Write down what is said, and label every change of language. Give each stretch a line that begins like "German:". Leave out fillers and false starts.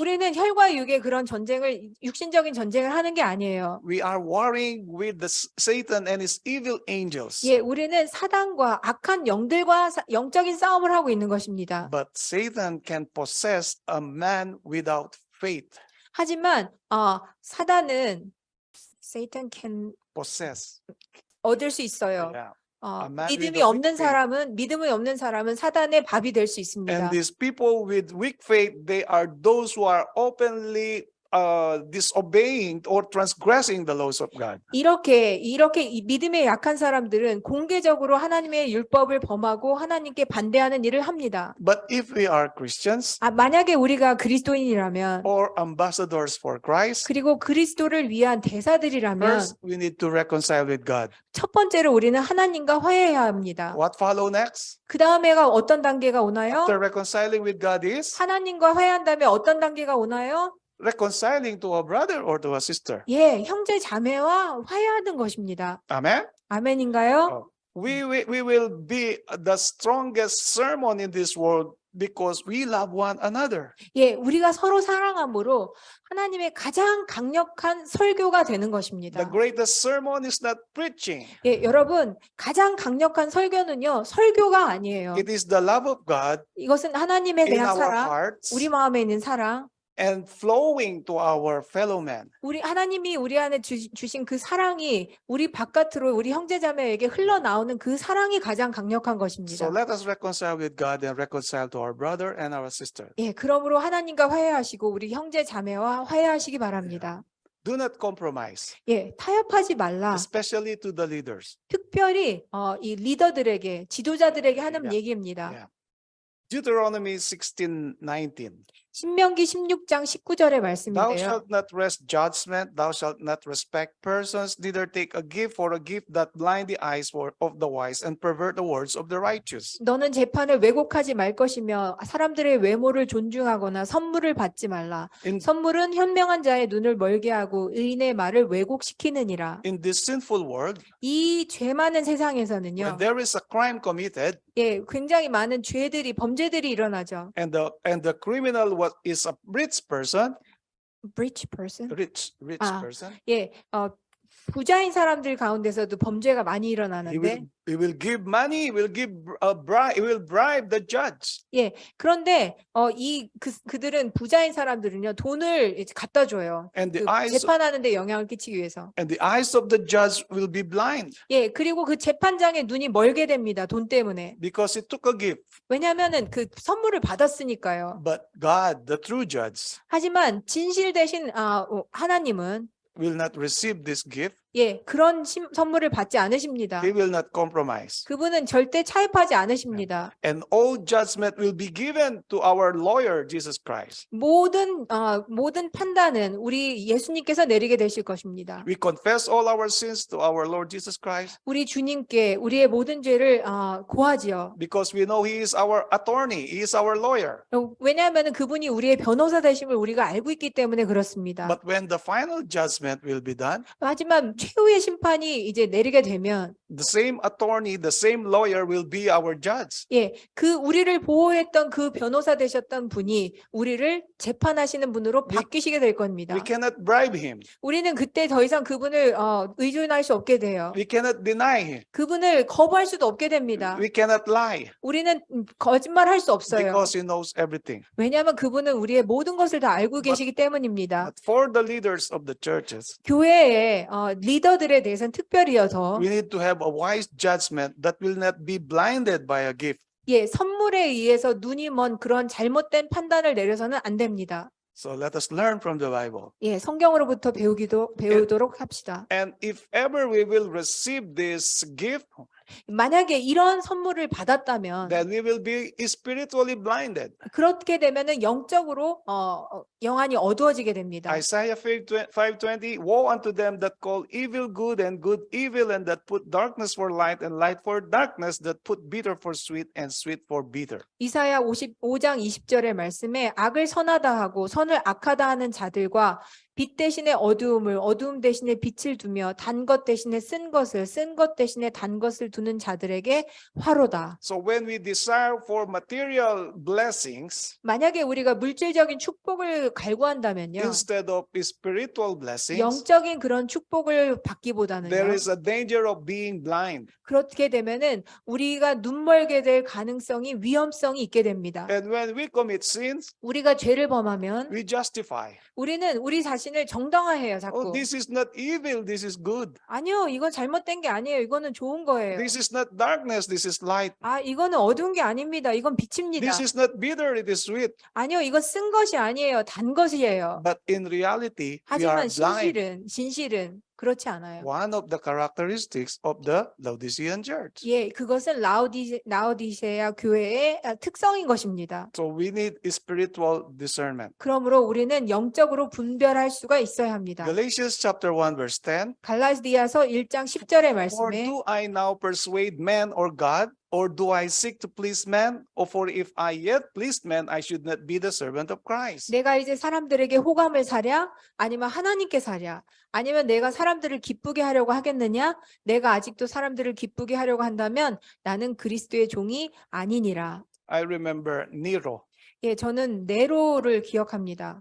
Korean: 우리는 혈과 육의 그런 전쟁을 육신적인 전쟁을 하는 게 아니에요.
English: We are warring with Satan and his evil angels.
Korean: 예, 우리는 사단과 악한 영들과 영적인 싸움을 하고 있는 것입니다.
English: But Satan can possess a man without faith.
Korean: 하지만 사단은
English: Satan can Possess.
Korean: 얻을 수 있어요.
English: Yeah. man with
Korean: 믿음이
English: a weak
Korean: 없는 사람은 믿음이 없는 사람은 사단의 밥이 될 수 있습니다.
English: And these people with weak faith, they are those who are openly disobeying or transgressing the laws of God.
Korean: 이렇게 이 믿음에 약한 사람들은 공개적으로 하나님의 율법을 범하고 하나님께 반대하는 일을 합니다.
English: But if we are Christians
Korean: 만약에 우리가 그리스도인이라면
English: or ambassadors for Christ,
Korean: 그리고 그리스도를 위한 대사들이라면
English: first we need to reconcile with God.
Korean: 첫 번째로 우리는 하나님과 화해해야 합니다.
English: What follow next?
Korean: 그 다음에가 어떤 단계가 오나요?
English: After reconciling with God is
Korean: 하나님과 화해한 다음에 어떤 단계가 오나요?
English: reconciling to a brother or to a sister.
Korean: 예, 형제 자매와 화해하는 것입니다.
English: Amen.
Korean: 아멘인가요?
English: We will be the strongest sermon in this world because we love one another.
Korean: 예, 우리가 서로 사랑함으로 하나님의 가장 강력한 설교가 되는
English: The
Korean: 것입니다.
English: greatest sermon is not preaching.
Korean: 예, 여러분, 가장 강력한 설교는요, 설교가 아니에요.
English: It is the love of God
Korean: 이것은 하나님에
English: in
Korean: 대한
English: our
Korean: 사랑,
English: hearts
Korean: 우리 마음에 있는 사랑,
English: and flowing to our fellow men.
Korean: 우리 하나님이 우리 안에 주신 그 사랑이 우리 바깥으로 우리 형제자매에게 흘러나오는 그 사랑이 가장 강력한
English: So
Korean: 것입니다.
English: let us reconcile with God and reconcile to our brother and our sister.
Korean: 예, 그러므로 하나님과 화해하시고 우리 형제자매와 화해하시기 바랍니다.
English: Do not compromise,
Korean: 예, 타협하지 말라.
English: especially to the leaders.
Korean: 특별히 이 리더들에게, 지도자들에게 하는
English: Yeah.
Korean: 얘기입니다.
English: Yeah. Deuteronomy 16:19.
Korean: 신명기 16장 19절의
English: Thou
Korean: 말씀인데요.
English: shalt not wrest judgment, thou shalt not respect persons, neither take a gift for a gift that blind the eyes of the wise and pervert the words of the righteous.
Korean: 너는 재판을 왜곡하지 말 것이며 사람들의 외모를 존중하거나 선물을 받지 말라.
English: In,
Korean: 선물은 현명한 자의 눈을 멀게 하고 의인의 말을 왜곡시키느니라.
English: in this sinful world,
Korean: 이 죄 많은
English: when
Korean: 세상에서는요.
English: there is a crime committed
Korean: 예, 굉장히 많은 범죄들이 일어나죠.
English: and the criminal is a rich person, Rich person? rich Ah. person,
Korean: 예, 부자인 사람들 가운데서도 범죄가 많이
English: he
Korean: 일어나는데
English: will give money, he will give a bribe, he will bribe the judge.
Korean: 예, 그런데 그들은 부자인 사람들은요 돈을 이제 갖다 줘요.
English: And the
Korean: 그
English: eyes
Korean: 재판하는데 영향을 끼치기 위해서.
English: and the eyes of the judge will be blind
Korean: 예, 그리고 그 재판장의 눈이 멀게 됩니다. 돈 때문에.
English: because he took a gift.
Korean: 왜냐하면은 그 선물을 받았으니까요.
English: But God, the true judge,
Korean: 하지만 진실 대신 하나님은
English: will not receive this gift.
Korean: 예, 그런 선물을 받지 않으십니다.
English: He will not compromise.
Korean: 그분은 절대 차입하지 않으십니다.
English: And all judgment will be given to our lawyer, Jesus Christ.
Korean: 모든 판단은 우리 예수님께서 내리게 되실 것입니다.
English: We confess all our sins to our Lord Jesus Christ
Korean: 우리 주님께 우리의 모든 죄를 고하지요.
English: because we know He is our attorney, He is our lawyer.
Korean: 왜냐하면 그분이 우리의 변호사 되심을 우리가 알고 있기 때문에 그렇습니다.
English: But when the final judgment will be done,
Korean: 하지만 최후의 심판이 이제 내리게 되면
English: the same attorney, the same lawyer will be our judge.
Korean: 예, 그 우리를 보호했던 그 변호사 되셨던 분이 우리를 재판하시는 분으로 바뀌시게 될 겁니다.
English: We cannot bribe Him.
Korean: 우리는 그때 더 이상 그분을 의존할 수 없게 돼요.
English: We cannot deny Him.
Korean: 그분을 거부할 수도 없게 됩니다.
English: We cannot lie
Korean: 우리는 거짓말할 수 없어요.
English: because He knows everything.
Korean: 왜냐하면 그분은 우리의 모든 것을 다 알고 계시기 때문입니다.
English: But for the leaders of the churches,
Korean: 교회의 리더들에 대해서는 특별히여서
English: we need to have a wise judgment that will not be blinded by a gift.
Korean: 예, 선물에 의해서 눈이 먼 그런 잘못된 판단을 내려서는 안 됩니다.
English: So let us learn from the Bible.
Korean: 예, 성경으로부터 배우도록 합시다.
English: And if ever we will receive this gift,
Korean: 만약에 이런 선물을 받았다면
English: then we will be spiritually blinded.
Korean: 그렇게 되면은 영적으로 영안이 어두워지게 됩니다.
English: Isaiah 5:20, woe unto them that call evil good and good evil, and that put darkness for light and light for darkness, that put bitter for sweet and sweet for bitter.
Korean: 이사야 55장 20절의 말씀에 악을 선하다 하고 선을 악하다 하는 자들과 빛 대신에 어두움을, 어두움 대신에 빛을 두며 단 것 대신에 쓴 것을, 쓴 것 대신에 단 것을 두는 자들에게 화로다.
English: So when we desire for material blessings
Korean: 만약에 우리가 물질적인 축복을 갈구한다면요.
English: instead of spiritual blessings,
Korean: 영적인 그런 축복을 받기보다는요.
English: there is a danger of being blind.
Korean: 그렇게 되면은 우리가 눈멀게 될 가능성이 위험성이 있게 됩니다.
English: And when we commit sins,
Korean: 우리가 죄를 범하면
English: we justify.
Korean: 우리는 우리 자신을 정당화해요, Oh, 자꾸.
English: this is not evil, this is good.
Korean: 아니요, 이건 잘못된 게 아니에요. 이거는 좋은 거예요.
English: This is not darkness, this is light.
Korean: 이거는 어두운 게 아닙니다. 이건 빛입니다.
English: This is not bitter, it is sweet.
Korean: 아니요, 이건 쓴 것이 아니에요. 단 것이에요.
English: But in reality, we
Korean: 하지만
English: are blind.
Korean: 진실은 그렇지 않아요.
English: One of the characteristics of the Laodicean church.
Korean: 예, 그것은 라오디세아 교회의 특성인 것입니다.
English: So we need spiritual discernment.
Korean: 그러므로 우리는 영적으로 분별할 수가 있어야 합니다.
English: Galatians chapter 1 verse 10.
Korean: 갈라디아서 1장 10절의
English: Or
Korean: 말씀에
English: do I now persuade man or God? Or do I seek to please man? Or for if I yet pleased man, I should not be the servant of Christ.
Korean: 내가 이제 사람들에게 호감을 사랴? 아니면 하나님께 사랴? 아니면 내가 사람들을 기쁘게 하려고 하겠느냐? 내가 아직도 사람들을 기쁘게 하려고 한다면 나는 그리스도의 종이 아니니라.
English: I remember Nero,
Korean: 예, 저는 네로를 기억합니다.